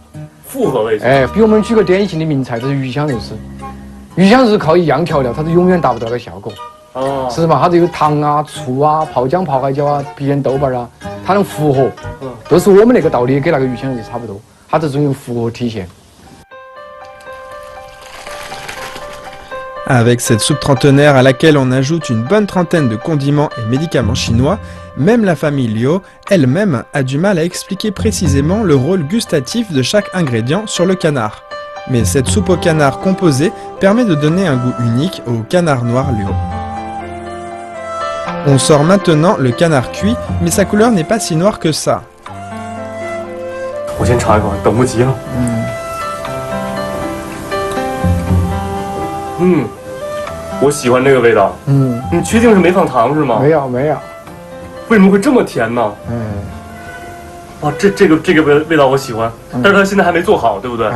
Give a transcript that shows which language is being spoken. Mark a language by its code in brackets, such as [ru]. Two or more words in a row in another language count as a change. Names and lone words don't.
[zh] 复合味型。比我们举个典型的名菜，就是鱼香肉丝。鱼香肉丝靠一样调料，它是永远达不到个效果。是嘛？它这个糖啊、醋啊、泡姜、泡海椒啊、郫县豆瓣啊，它能复合。都是我们那个道理，跟那个鱼香肉丝差不多，它这种用复合体现。 [fr] Avec cette soupe trentenaire à laquelle on ajoute une bonne trentaine de condiments et médicaments chinois, même la famille Liu elle-même a du mal à expliquer précisément le rôle gustatif de chaque ingrédient sur le canard. Mais cette soupe au canard composée permet de donner un goût unique au canard noir Liu. On sort maintenant le canard cuit, mais sa couleur n'est pas si noire que ça. [zh] 我先尝一口，等不及了。我喜欢这个味道。你确定是没放糖是吗？没有。为什么会这么甜呢？这个味道我喜欢，但是它现在还没做好，对不对？